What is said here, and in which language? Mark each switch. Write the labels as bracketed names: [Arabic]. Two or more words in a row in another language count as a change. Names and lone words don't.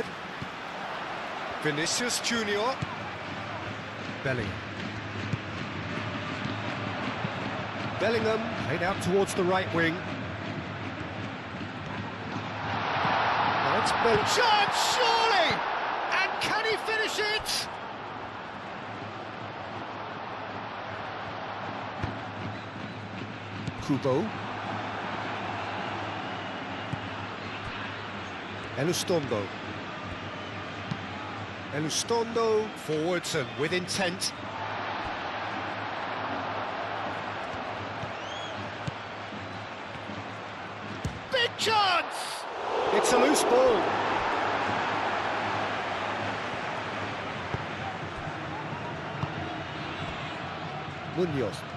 [English] Vinicius Junior. Bellingham. Bellingham played out towards the right wing. Now it's Bellingham. Shot, surely! And can he finish it? Kubo. Elustondo. Elustondo forwards and with intent. Big chance! It's a loose ball. Munoz.